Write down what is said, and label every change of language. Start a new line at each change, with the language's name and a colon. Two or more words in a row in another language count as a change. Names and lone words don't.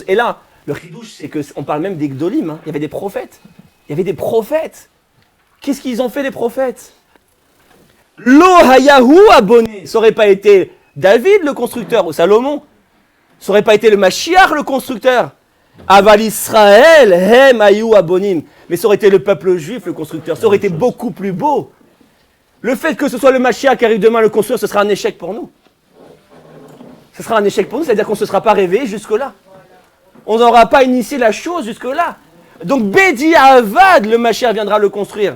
French: Et là, le chidouche, c'est qu'on parle même des gdolim, hein. Il y avait des prophètes. Il y avait des prophètes. Qu'est-ce qu'ils ont fait les prophètes?
Hebrew: לא היו הבונים.
French: Ça n'aurait pas été David le constructeur ou Salomon. Ça n'aurait pas été le Mashiach le constructeur.
Hebrew: אבל ישראל הם היו הבונים.
French: Mais ça aurait été le peuple juif le constructeur. Ça aurait été beaucoup plus beau. Le fait que ce soit le Mashiach qui arrive demain le construire, ce sera un échec pour nous. Ce sera un échec pour nous, c'est-à-dire qu'on ne se sera pas réveillé jusque-là. On n'aura pas initié la chose jusque-là. Donc,
Hebrew: בדיעבד,
French: le Mashiach viendra le construire.